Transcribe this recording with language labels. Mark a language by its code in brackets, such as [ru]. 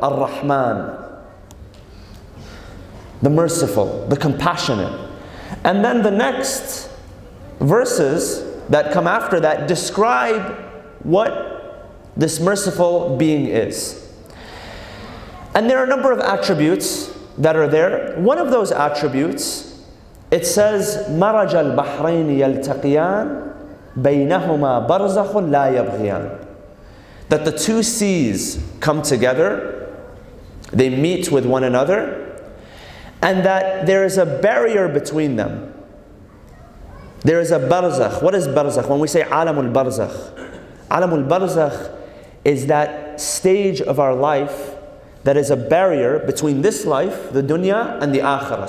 [en] Ar-Rahman. The merciful, the compassionate. And then the next verses that come after that describe what this merciful being is. And there are a number of attributes that are there. One of those attributes, it says, [ar] مَرَجَ الْبَحْرَيْنِ يَلْتَقِيَانِ بَيْنَهُمَا بَرْزَخٌ لَا يَبْغِيَانِ. [en] That the two seas come together, they meet with one another, and that there is a barrier between them. There is a barzakh. What is barzakh? When we say alamul barzakh, alamul barzakh is that stage of our life that is a barrier between this life, the dunya, and the akhirah.